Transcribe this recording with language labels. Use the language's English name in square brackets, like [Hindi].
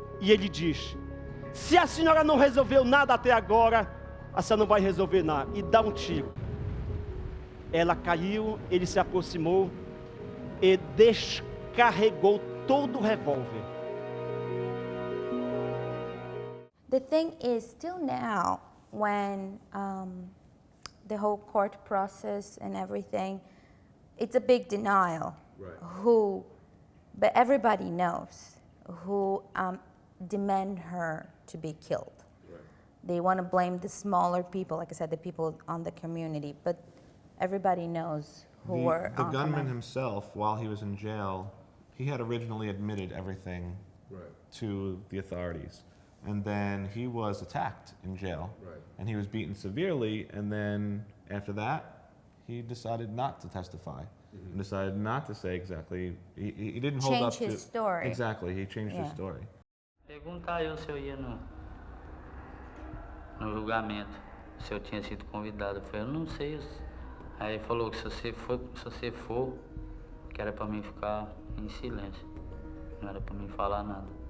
[Portuguese] E ele diz, se a senhora não resolveu nada até agora, a senhora não vai resolver nada. E dá um tiro. Ela caiu, ele se aproximou e descarregou todo o revólver. [English] The thing is, still now, when the whole court process and everything, it's a big denial. Right. But everybody knows who demand her to be killed. Right. They want to blame the smaller people, like I said, the people on the community, but everybody knows who were The gunman himself, while he was in jail, he had originally admitted everything to the authorities. And then he was attacked in jail, and he was beaten severely, and then after that, he decided not to testify, and decided not to say exactly, he didn't hold up to... Change his story. Exactly, he changed his story. [Portuguese] Perguntar eu se eu ia no julgamento, se eu tinha sido convidado. Eu falei, eu não sei. Aí ele falou que se você for, que era para mim ficar em silêncio, não era para mim falar nada.